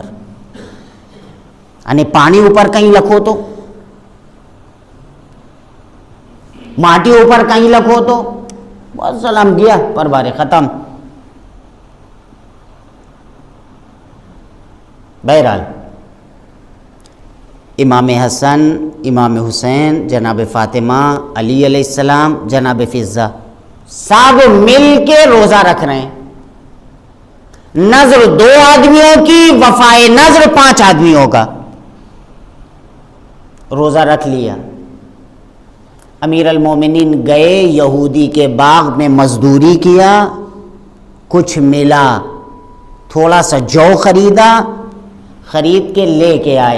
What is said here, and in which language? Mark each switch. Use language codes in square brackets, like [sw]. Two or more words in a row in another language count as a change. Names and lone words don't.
[gu] અને પાણી ઉપર કંઈ લખો તો, માટી ઉપર કંઈ લખો તો બસ સલામ ગયા, પરબારે ખતમ. [ur] બહરહાલ امام حسن، امام حسین، جناب فاطمہ، علی علیہ السلام، جناب فضہ سب مل کے روزہ رکھ رہے ہیں. نذر 2 آدمیوں کی، وفائے نذر 5 آدمیوں کا. روزہ رکھ لیا. امیر ال مومنین گئے یہودی کے باغ میں، مزدوری کیا، کچھ ملا، تھوڑا سا جو خریدا، خرید کے لے کے آئے.